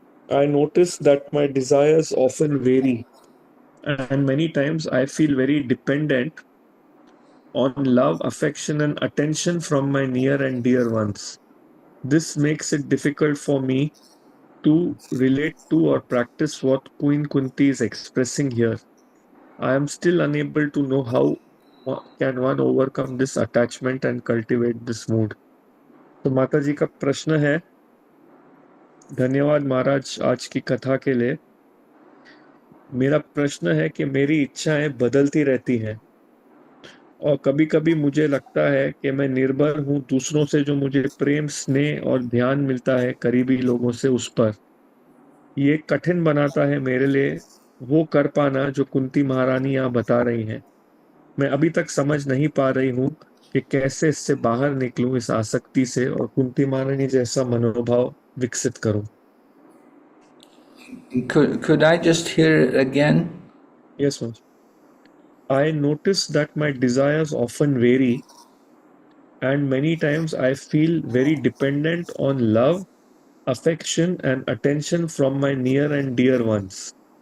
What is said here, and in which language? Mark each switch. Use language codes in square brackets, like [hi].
[en] I notice that my desires often vary, and many times I feel very dependent on love, affection, and attention from my near and dear ones. This makes it difficult for me to relate to or practice what Queen Kunti is expressing here. I am still unable to know how can one overcome this attachment and cultivate this mood. [hi] तो माता जी का प्रश्न है, धन्यवाद महाराज आज की कथा के लिए. मेरा प्रश्न है कि मेरी इच्छाएं बदलती रहती हैं और कभी-कभी मुझे लगता है कि मैं निर्भर हूं दूसरों से, जो मुझे प्रेम, स्नेह और ध्यान मिलता है करीबी लोगों से, उस पर. ये कठिन बनाता है मेरे लिए वो कर पाना जो कुंती महारानी यहाँ बता रही हैं. मैं अभी तक समझ नहीं पा रही हूँ कि कैसे इससे बाहर निकलूं, इस आसक्ति से, और कुंती महारानी जैसा मनोभाव विकसित करूं. [en] Could I just hear it again? Yes, ma'am. I notice that my desires often vary, and many times I feel very dependent on love, affection, and attention from my near and dear ones.